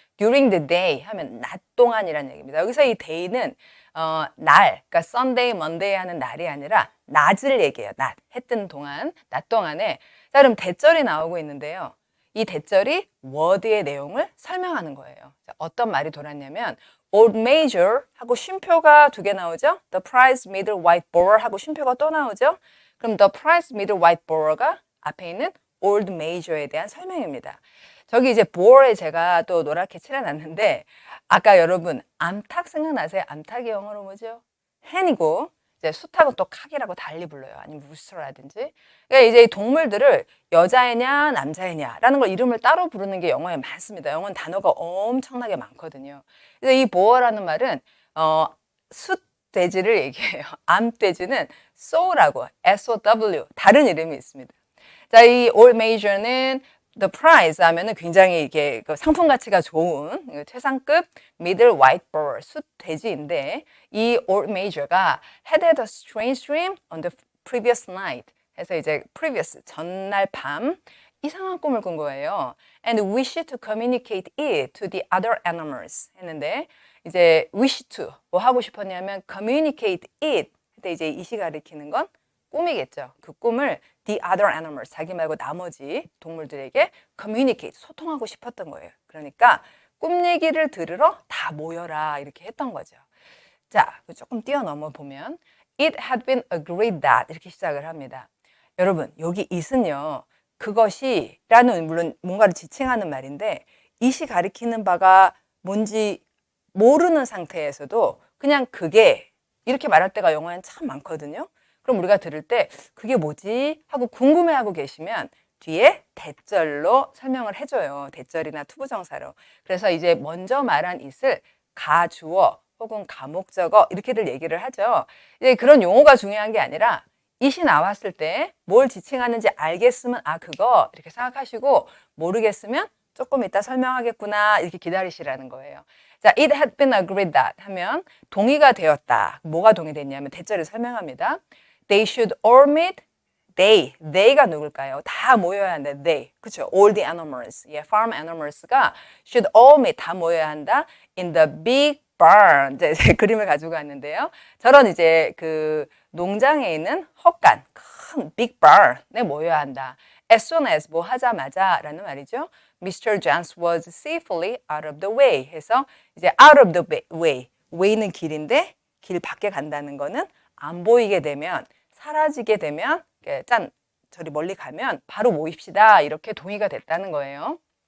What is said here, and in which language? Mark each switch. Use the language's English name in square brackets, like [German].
[Korean] During the day 하면 낮 동안이라는 얘기입니다. 여기서 이 day는 날, 그러니까 Sunday, Monday 하는 날이 아니라 낮을 얘기해요. 낮, 해 뜨는 동안, 낮 동안에. 자, 그럼 대절이 나오고 있는데요. 이 대절이 word의 내용을 설명하는 거예요. 자, 어떤 말이 돌았냐면 Old Major 하고 쉼표가 두 개 나오죠. [English] The prize middle white borer [Korean] 하고 쉼표가 또 나오죠. 그럼 [English] the prize middle white borer [Korean] 가 앞에 있는 Old Major에 대한 설명입니다. 저기 이제 bore에 제가 또 노랗게 칠해놨는데 아까 여러분 암탉 생각나세요? 암탉이 영어로 뭐죠? hen이고 이제 숫하고 또 칵이라고 달리 불러요. 아니면 루스터라든지. 그러니까 이제 이 동물들을 여자애냐 남자애냐라는 걸 이름을 따로 부르는 게 영어에 많습니다. 영어는 단어가 엄청나게 많거든요. 그래서 이 보어라는 말은 숫돼지를 얘기해요. 암돼지는 sow라고 S-O-W 다른 이름이 있습니다. 자, 이 Old Major는 The Prize 하면은 굉장히 이게 상품 가치가 좋은 최상급 Middle White Boar 숫돼지인데 이 Old Major가 [English] had a strange dream on the previous night. [Korean] 해서 이제 previous 전날 밤 이상한 꿈을 꾼 거예요. [English] And wished to communicate it to the other animals [Korean] 했는데 이제 [English] wish to [Korean] 뭐 하고 싶었냐면 [English] communicate it. [Korean] 근데 이제 이시 가리키는 건 꿈이겠죠. 그 꿈을 the other animals, 자기 말고 나머지 동물들에게 communicate, 소통하고 싶었던 거예요. 그러니까 꿈 얘기를 들으러 다 모여라 이렇게 했던 거죠. 자, 조금 뛰어넘어 보면 [English] It had been agreed that [Korean] 이렇게 시작을 합니다. 여러분, 여기 it은요. 그것이 라는 물론 뭔가를 지칭하는 말인데 it이 가리키는 바가 뭔지 모르는 상태에서도 그냥 그게 이렇게 말할 때가 영어에는 참 많거든요. 그럼 우리가 들을 때 그게 뭐지? 하고 궁금해하고 계시면 뒤에 대절로 설명을 해줘요. 대절이나 투부정사로. 그래서 이제 먼저 말한 it을 가주어 혹은 가목적어 이렇게들 얘기를 하죠. 이제 그런 용어가 중요한 게 아니라 it이 나왔을 때 뭘 지칭하는지 알겠으면 아 그거 이렇게 생각하시고 모르겠으면 조금 이따 설명하겠구나 이렇게 기다리시라는 거예요. 자, [English] it had been agreed that [Korean] 하면 동의가 되었다. 뭐가 동의됐냐면 대절을 설명합니다. [English] They should all meet. [Korean] They가 누굴까요? 다 모여야 한다. They, 그렇죠? All the animals, farm animals가 [English] should all meet [Korean] 다 모여야 한다. [English] In the big barn. [Korean] 이제 그림을 가지고 왔는데요. 저런 이제 그 농장에 있는 헛간, 큰 big barn에 모여야 한다. As soon as 뭐 하자마자라는 말이죠. [English] Mr. Jones was safely out of the way [Korean] 해서 이제 out of the way, way는 길인데 길 밖에 간다는 거는 안 보이게 되면 사라지게 되면 짠 저리 멀리 가면 바로 모입시다 이렇게 동의가 됐다는 거예요.